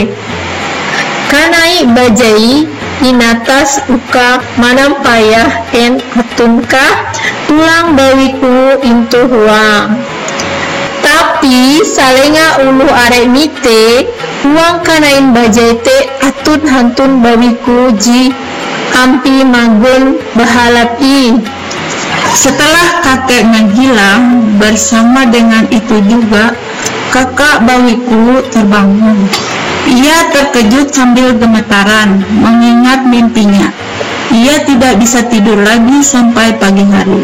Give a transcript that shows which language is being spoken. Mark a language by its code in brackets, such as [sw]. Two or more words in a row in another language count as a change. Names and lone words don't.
[nij] Kanai bajai inatas uka manampayah en atunka tulang bawiku intu huang. Tapi salenga ulu arek mite huang kanain bajai teh atun hantun bawiku ji ampi magun bahalapi. [id] Setelah kakeknya hilang, bersama dengan itu juga kakak bawiku terbangun. Ia terkejut sambil gemetaran mengingat mimpinya. Ia tidak bisa tidur lagi sampai pagi hari.